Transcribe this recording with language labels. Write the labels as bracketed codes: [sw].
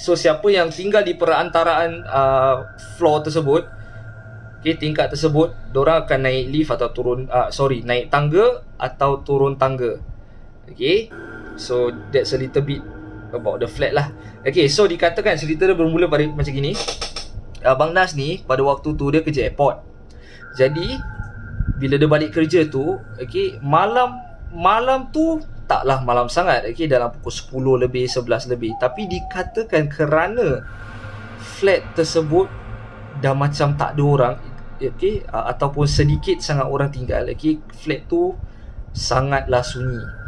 [ms] So siapa yang tinggal di perantaraan floor tersebut, okay, tingkat tersebut, diorang akan naik lift atau turun, naik tangga atau turun tangga. [en] Okay, so that's a little bit about the flat [ms] lah. Okay, so dikatakan cerita dia bermula pada macam gini. Abang Nas ni pada waktu tu dia kerja airport. Jadi bila dia balik kerja tu, okay, malam tu taklah malam sangat, okay, dalam pukul 10 lebih, 11 lebih. Tapi dikatakan kerana flat tersebut dah macam tak ada orang, okay, ataupun sedikit sangat orang tinggal, okay, flat tu sangatlah sunyi.